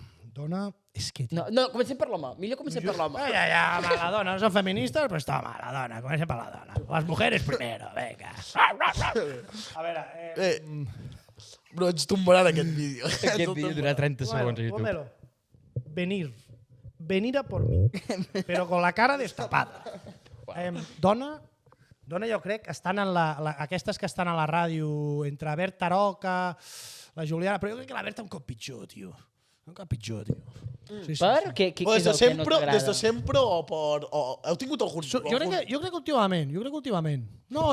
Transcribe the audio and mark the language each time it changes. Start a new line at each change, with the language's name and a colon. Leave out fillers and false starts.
Catalan: Dona És que... No, comencem per l'home. Millor comencem per l'home. Ja, Maradona, no són feministes, però està Maradona, comencem per la dona.
Spanish: Les mujeres primero, venga.
Catalan: A veure, Bro, ens tombaran aquest vídeo. Aquest vídeo durarà 30 segons a YouTube.
Spanish: Pónmelo. Venir a por mí, pero con la cara destapada.
Catalan: Dona jo crec que estan en aquestes que estan a la ràdio, entre Berta Roca, la Juliana, però jo crec que la Berta un cop pitjor, tio. Un cop pitjor, tio. Sí. Per? Què és el que no t'agrada? Des de sempre o per... Heu tingut alguns... Jo crec que últimament. No,